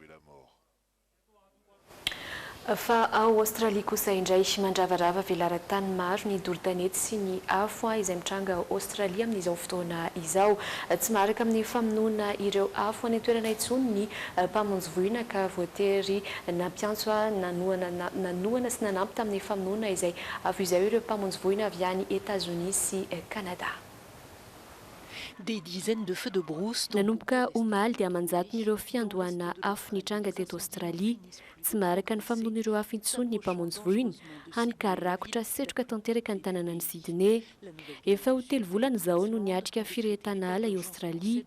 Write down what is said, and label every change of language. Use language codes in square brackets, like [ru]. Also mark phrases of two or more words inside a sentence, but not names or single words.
[mg] Fa ao Australia kosa indray mandravarava velaran-tany maro ny doro-tanety sy ny afo izay mitranga Australia amin'izao fotoana izao. Tsy maharaka amin'ny famonoana ireo afo any toerana intsony ny mpamonjy voina ka voatery nampiantso nanoana sy nanampy tamin'ny famonoana izay avy izao ireo mpamonjy voina avy any États-Unis sy Canada. [fr] Des dizaines de feux de brousse. [mg] Nanomboka omaly dia manjaton'ireo fiandohana afo nitranga teto Australia. Tsy maharaka ny famonoan'ireo afo intsony ny mpamonjy voina hany ka rakotra setroka tanteraka ny tanàna ny Sydney. Efa ho 3 volana izao no niatrika firehetana ala i Australia.